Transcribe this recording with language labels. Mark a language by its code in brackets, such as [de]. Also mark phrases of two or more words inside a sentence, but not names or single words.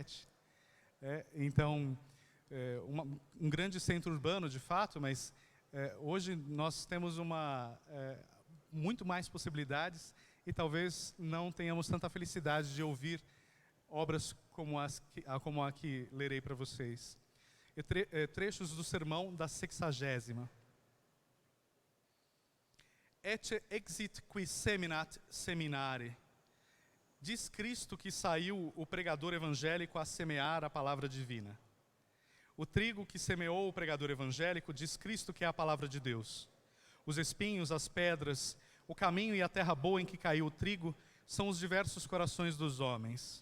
[pt] Então, um grande centro urbano, de fato, mas hoje nós temos muito mais possibilidades e talvez não tenhamos tanta felicidade de ouvir obras como a que lerei para vocês. Trechos do sermão da 60ª. [la] Et exit qui seminat seminare. [pt] Diz Cristo que saiu o pregador evangélico a semear a palavra divina. O trigo que semeou o pregador evangélico, diz Cristo que é a palavra de Deus. Os espinhos, as pedras, o caminho e a terra boa em que caiu o trigo são os diversos corações dos homens.